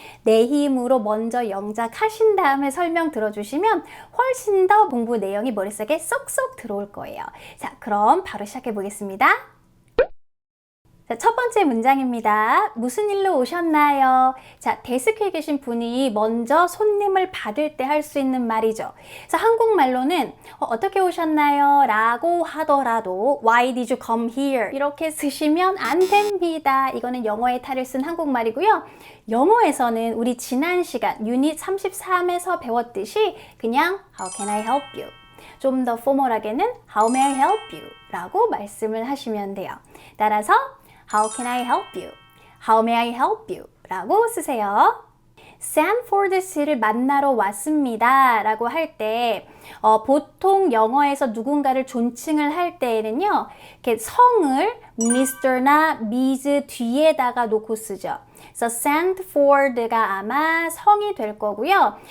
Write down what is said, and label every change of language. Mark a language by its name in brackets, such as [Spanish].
[Korean] 내 힘으로 먼저 영작하신 다음에 설명 들어주시면 훨씬 더 공부 내용이 머릿속에 쏙쏙 들어올 거예요. 자, 그럼 바로 시작해 보겠습니다. 자, 첫 번째 문장입니다. 무슨 일로 오셨나요? 자, 데스크에 계신 분이 먼저 손님을 받을 때 할 수 있는 말이죠. 그래서 한국말로는 어떻게 오셨나요? 라고 하더라도 [English] Why did you come here? [Korean] 이렇게 쓰시면 안 됩니다. 이거는 영어의 탈을 쓴 한국말이고요. 영어에서는 우리 지난 시간 유닛 33에서 배웠듯이 그냥 [English] How can I help you? [Korean] 좀 더 포멀하게는 [English] How may I help you? [Korean] 라고 말씀을 하시면 돼요. 따라서 [English] How can I help you? How may I help you? [Korean] 라고 쓰세요. 샌포드 씨를 만나러 왔습니다 라고 할 때 보통 영어에서 누군가를 존칭을 할 때에는요 이렇게 성을 Mr나 Ms 뒤에다가 놓고 쓰죠. 그래서 샌포드가 아마 성이 될 거고요.